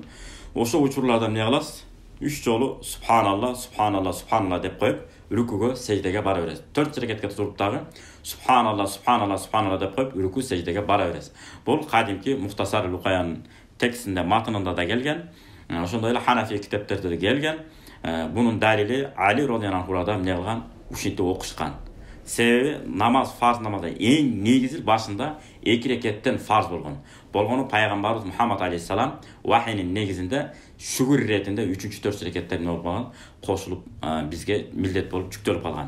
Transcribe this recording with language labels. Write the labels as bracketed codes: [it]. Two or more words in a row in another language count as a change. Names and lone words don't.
[ky] Ошол учурларда эмне кыласыз? 3 жолу [ar] سبحان الله، سبحان الله، سبحان الله [ky] деп коюп, рүкүгө, сеждеге бара бересиз. 4 рекетке туруп дагы [ar] سبحان الله، سبحان الله، سبحان الله [ky] деп коюп, рүкү, сеждеге бара бересиз. Бул кадимки Мухтасар Лукаянын текстинде, матынында да келген. Ошондой эле Ханафи китептерде да келген. Бунун далили Али [ar] رضي الله عنه'да [ky] эмне кылган? Ушинтип окушкан. Себеби намаз, фарз намазда эң негизи башында 2 рекеттен фарз болгон. Болгону пайгамбарыбыз Мухаммад алейхиссалам вахийнин негизинде шүгүр иретинде 3-4 рекеттер болуп калган, кошулуп бизге милдет болуп жүктөлүп калган.